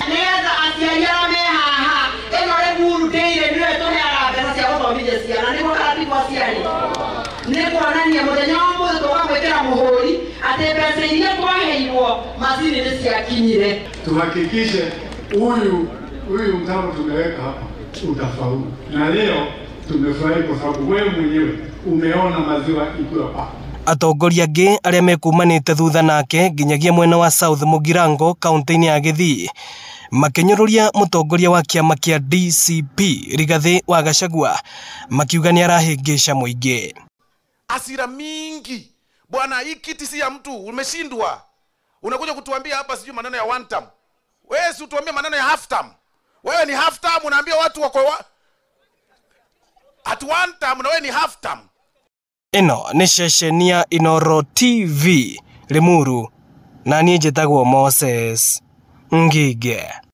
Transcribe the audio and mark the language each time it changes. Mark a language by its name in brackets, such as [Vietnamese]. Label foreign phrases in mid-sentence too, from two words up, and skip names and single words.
[Swahili] Tuhakikishe huyu mtambo tumeweka hapa utafaulu. Na leo tumefurahi kwa sababu wewe mwenyewe umeona maziwa ikiwa hapa. [Kikuyu] Atongoria angĩ arĩa mekumanĩte thutha nake nginyagia mwena wa South Mugirango kaunti-inĩ ya Githii makinyũrũria mũtongoria wa kĩama kĩa DCP Rigathi wa Gachagua makiuga nĩ arahĩngĩca mũingĩ. [Swahili] Hasira mingi bwana, hii kiti si ya mtu, umeshindwa. Unakuja kutuambia hapa sijui maneno ya [English] one term. [Swahili] Wewe si utuambie maneno ya [English] half term. [Swahili] Wewe ni [English] half term, [Swahili] unaambia watu wako [English] at one term [Swahili] na wewe ni [English] half term. [Kikuyu] Ino nĩ ceceni ya Inooro TV Limuru, na niĩ njĩtagwo Moses Ngige.